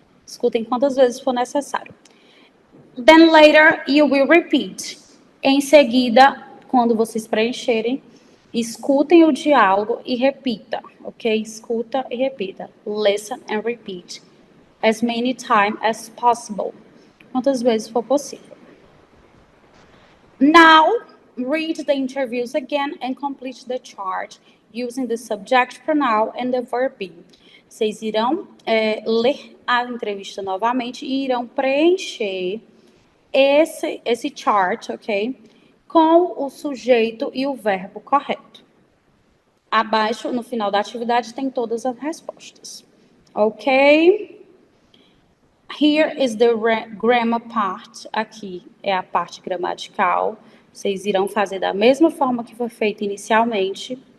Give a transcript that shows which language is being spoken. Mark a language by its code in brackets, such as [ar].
[pt] Escutem quantas vezes for necessário. [en] Then later you will repeat. [pt] Em seguida, quando vocês preencherem, escutem o diálogo e repita, ok? Escuta e repita. [en] Listen and repeat. As many times as possible. [pt] Quantas vezes for possível. [en] Now, read the interviews again and complete the chart using the subject pronoun and the verb be. [pt] Vocês irão ler a entrevista novamente e irão preencher esse chart, ok? Com o sujeito e o verbo correto. Abaixo, no final da atividade, tem todas as respostas. Ok? [en] Here is the grammar part. [pt] Aqui é a parte gramatical. Vocês irão fazer da mesma forma que foi feito inicialmente.